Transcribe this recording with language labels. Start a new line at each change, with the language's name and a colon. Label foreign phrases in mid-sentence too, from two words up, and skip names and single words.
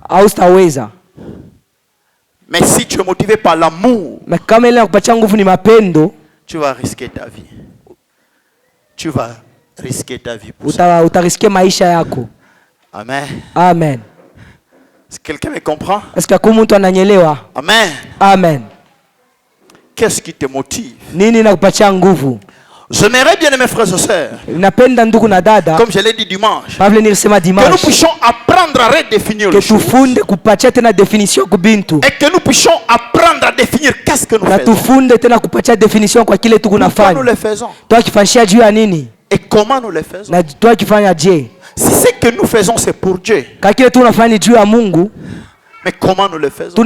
French: Mais si tu es motivé par l'amour, tu vas risquer ta vie. Tu vas risquer ta vie pour ça. Amen. Amen. Est-ce que quelqu'un me comprend? Est-ce que
Swahili: kumuntu ananyelewa?
French: Amen. Amen. Qu'est-ce qui te motive?
Swahili: Nini nakupatia nguvu?
French: J'aimerais bien, mes frères et sœurs,
Swahili: napenda ndugu na dada,
French: comme je l'ai dit dimanche, que nous puissions apprendre à redéfinir les choses. Et que nous puissions apprendre à définir qu'est-ce que nous faisons. Pourquoi nous le faisons? Et comment nous le faisons? Si ce que nous faisons c'est pour Dieu, mais comment nous le faisons?